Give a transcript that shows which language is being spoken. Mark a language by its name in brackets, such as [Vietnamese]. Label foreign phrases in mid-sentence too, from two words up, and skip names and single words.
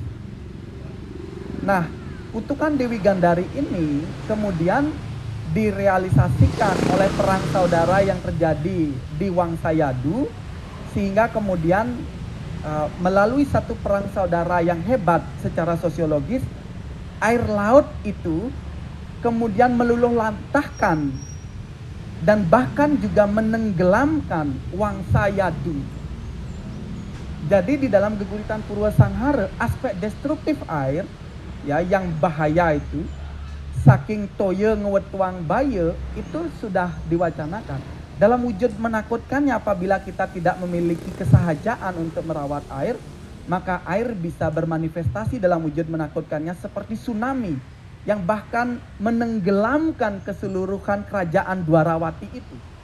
[Indonesian] Nah, kutukan Dewi Gandari ini kemudian direalisasikan oleh perang saudara yang terjadi di Wangsa Yadu, sehingga kemudian melalui satu perang saudara yang hebat secara sosiologis, air laut itu kemudian meluluh lantahkan dan bahkan juga menenggelamkan Wangsa Yadu. Jadi di dalam Geguritan Purwa Sanghara, aspek destruktif air, ya, yang bahaya itu, [Balinese] saking toye ngewetuang baya, [Indonesian] itu sudah diwacanakan. Dalam wujud menakutkannya, apabila kita tidak memiliki kesahajaan untuk merawat air, maka air bisa bermanifestasi dalam wujud menakutkannya seperti tsunami yang bahkan menenggelamkan keseluruhan kerajaan Dwarawati itu.